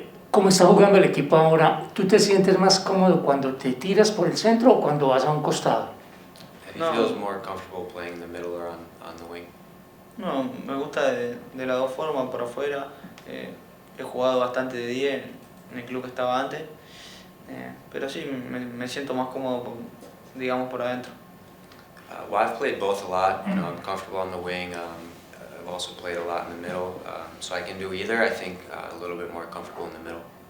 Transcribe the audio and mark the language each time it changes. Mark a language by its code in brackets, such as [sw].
[es] ¿Cómo está jugando el equipo ahora? ¿Tú te sientes más cómodo cuando te tiras por el centro o cuando vas a un costado? [en] He feels more comfortable playing in the middle or on the wing. [es] No, me gusta de las dos formas, por afuera. He jugado bastante de 10 en el club que estaba antes, pero sí, me siento más cómodo, digamos, por adentro. [en] Well, I've played both a lot. I'm comfortable on the wing. I've also played a lot in the middle, so I can do either. I think a little bit more comfortable in the middle.